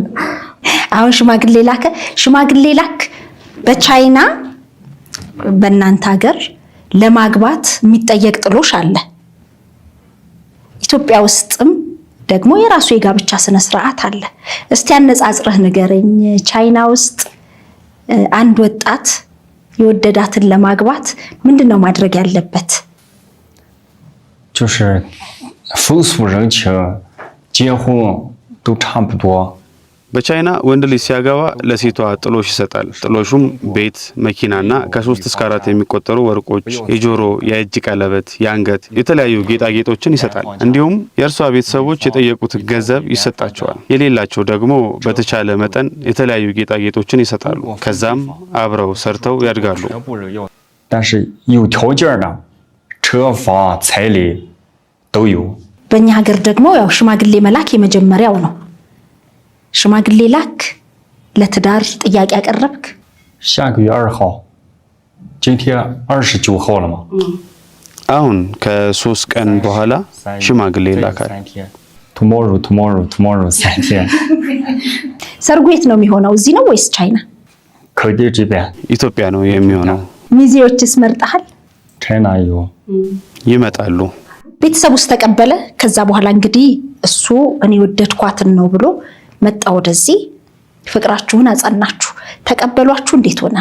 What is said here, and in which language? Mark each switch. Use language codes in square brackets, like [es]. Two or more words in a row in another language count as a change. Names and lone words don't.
[am] አሁን ሽማግሌ ላክ በቻይና በእናንተ ሀገር ለማግባት የሚጠየቅ ጥሎሽ አለ። ኢትዮጵያ ውስጥም ደግሞ የራሱ የጋብቻ ስነ ስርዓት አለ። እስቲ አነጻጽረህ ንገረኝ። ቻይና ውስጥ አንድ ወጣት የወደዳትን ለማግባት ምንድነው ማድረግ ያለበት? [zh] 就是风俗人情结婚都差不多。 [am] በቻይና ወንድ ልጅ ሲያገባ ለሴቷ ጥሎሽ ይሰጣል። ጥሎሹም ቤት፣ መኪናና ከ3 እስከ 4 የሚቆጠሩ ወርቆች፣ የጆሮ፣ የእጅ ቀለበት፣ የአንገት፣ የተለያዩ ጌጣጌጦችን ይሰጣል። እንዲሁም የእርሷ ቤተሰቦች የጠየቁት ገንዘብ ይሰጣቸዋል። የሌላቸው ደግሞ በተቻለ መጠን የተለያዩ ጌጣጌጦችን ይሰጣሉ። ከዛም አብረው ሰርተው ያድጋሉ። [zh] 但是有条件的车房彩礼都有。 [am] በእኛ ሀገር ደግሞ ያው ሽማግሌ መላክ የመጀመሪያው ነው። ሽማግሌ ላክ ለትዳር ጥያቄ ያቀረብክ? [zh] 下个月2号，今天29号了吗？ [am] አሁን ከ3 ቀን በኋላ ሽማግሌ ይላካል። [zh] 3 天 tomorrow 3天。 [am] ሰርጉ የት ነው የሚሆነው? እዚህ ነው ወይስ ቻይና? [zh] 肯定这边 [am] ኢትዮጵያ ነው የሚሆነው። ሚዜዎችስ መርጠሃል? [zh] China 有。 [am] ይመጣሉ። ቤተሰብ ውስጥ ተቀበለ። ከዛ በኋላ እንግዲህ እሱ እኔ ወደድኳትን ነው ብሎ መጣ ወደዚህ። ፍቅራችሁን አጸናችሁ፣ ተቀበሏችሁ። እንዴት ሆነ?